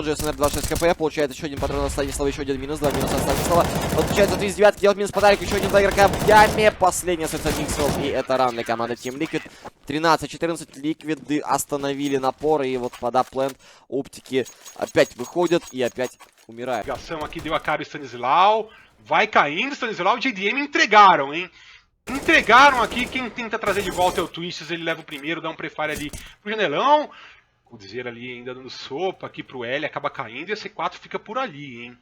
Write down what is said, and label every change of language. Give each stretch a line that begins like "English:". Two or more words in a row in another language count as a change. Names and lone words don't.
Russian: Джейсонер 26 хп, получает еще один патрон от Станислава, еще 1 минус, 2 минуса от Станислава. Подключается Twistzz 9, делает минус подарок, еще один 2 игрока в яме. Последний остается Миксвелл, и это раунд для команды Team Liquid. 13-14, Ликвиды остановили напор, и вот под апленд оптики опять выходят и опять умирают.
Portuguese: Ligação aqui deu a cara o Stanislau. Vai caindo, Stanislau e JDM entregaram, hein? Entregaram aqui. Quem tenta trazer de volta é o Twistzz. Ele leva o primeiro, dá um prefire ali pro janelão. O Dizer ali ainda dando sopa aqui pro L, acaba caindo e a C4 fica por ali, hein?